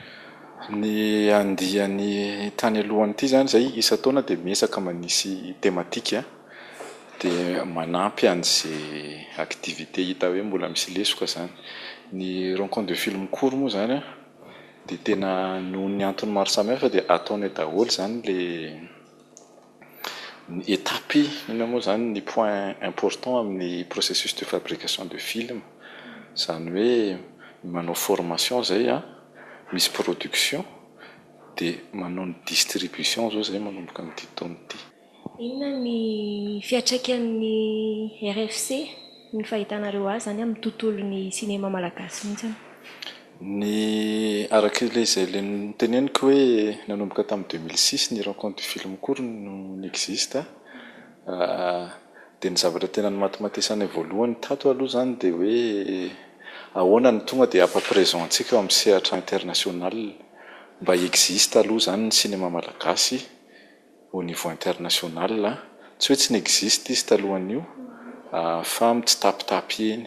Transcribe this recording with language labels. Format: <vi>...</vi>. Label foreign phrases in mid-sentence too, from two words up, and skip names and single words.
<mg>Ny andihany tany alohany ity izany izay isan-taona dia miesaka manisy tematika dia manampy an'izay activité hita hoe mbola misy lesoka izany. Ny</mg> <fr>rencontre du film court</fr> <mg>moa izany dia tena noho ny antony maro samihafa dia ataony daholo izany ilay ny étape ina moa zany ny</mg> <fr>point important</fr> <mg>amin'ny</mg> <fr>processus de fabrication de film,</fr> <mg>izany hoe manao formation zay misy production dia manao ny distribution zao zay manomboka amin'ity taona ity. Inona ny fiantraikan'ny RFC ny fahitanareo azy zany amin'ny tontolon'ny sinema malagasy mihitsy? Ny arak'ilay izay teneniko hoe nanomboka tamin'ny 2006 ny</mg> <fr>rencontre du film court</fr> <mg>no existe dia ny zavatra tena ny matimatesana voalohany tato aloha zany dia hoe ahoana ny tonga dia ampa-présent-tsika amin'ny sehatra international mba existe aloha zany ny cinéma malagasy</mg> <fr>au niveau international,</fr> <mg>tsy hoe tsy n'existe izy talohan'io fa mitsitapitapy eny.</mg>